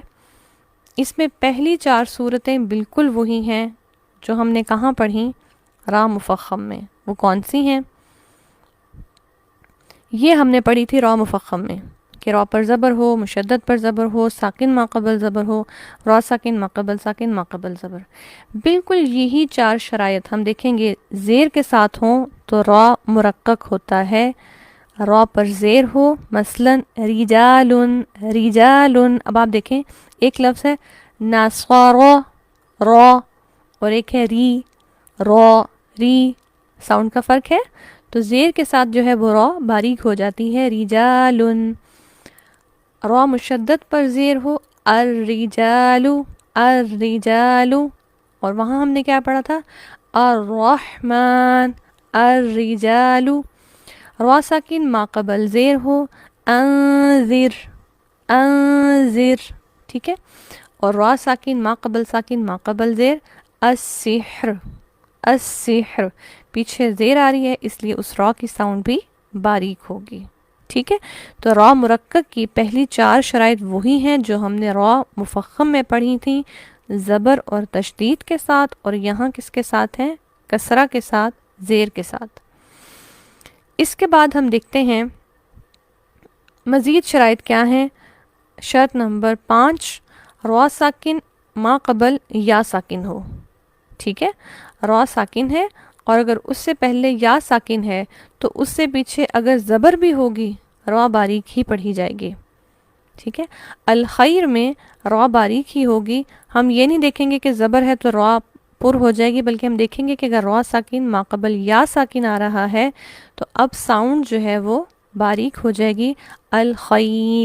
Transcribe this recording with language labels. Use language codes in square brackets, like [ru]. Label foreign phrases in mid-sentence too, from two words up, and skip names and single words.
[ur] اس میں پہلی 4 صورتیں بالکل وہی ہیں جو ہم نے کہاں پڑھیں؟ را مفخم میں۔ وہ کون سی ہیں؟ یہ ہم نے پڑھی تھی را مفخم میں کہ را پر زبر ہو، مشدد پر زبر ہو، ساکن ما قبل زبر ہو، را ساکن ما قبل ساکن ما قبل زبر۔ بالکل یہی 4 شرائط ہم دیکھیں گے زیر کے ساتھ ہوں تو را مرقق ہوتا ہے، را پر زیر ہو مثلا رجالن، رجالن۔ اب آپ دیکھیں ایک لفظ ہے نصارى را اور ایک ہے ری، را ری، ساؤنڈ کا فرق ہے، تو زیر کے ساتھ جو ہے وہ را باریک ہو جاتی ہے، رجالن۔ را مشدد پر زیر ہو الرجال، الرجال، اور وہاں ہم نے کیا پڑھا تھا؟ الرحمن، الرجال۔ را ساکن ما قبل زیر ہو انذر، انذر، ٹھیک ہے، اور را ساکن ما قبل ساکن ما قبل زیر السحر، السحر، پیچھے زیر آ رہی ہے اس لیے اس را کی ساؤنڈ بھی باریک ہوگی۔ ٹھیک ہے، تو را مرکب کی پہلی 4 شرائط وہی ہیں جو ہم نے را مفخم میں پڑھی تھیں، زبر اور تشدید کے ساتھ، اور یہاں کس کے ساتھ ہیں؟ کسرہ کے ساتھ، زیر کے ساتھ۔ اس کے بعد ہم دیکھتے ہیں مزید شرائط کیا ہیں؟ شرط نمبر 5، را ساکن ما قبل یا ساکن ہو. ٹھیک ہے، را ساکن ہے اور اگر اس سے پہلے یا ساکن ہے تو اس سے پیچھے اگر زبر بھی ہوگی را باریک ہی پڑھی جائے گی. ٹھیک ہے، الخیر میں را باریک ہی ہوگی. ہم یہ نہیں دیکھیں گے کہ زبر ہے تو را پر ہو جائے گی، بلکہ ہم دیکھیں گے کہ اگر را ساکن ماقبل یا ساکن آ رہا ہے تو اب ساؤنڈ جو ہے وہ باریک ہو جائے گی، الخیر.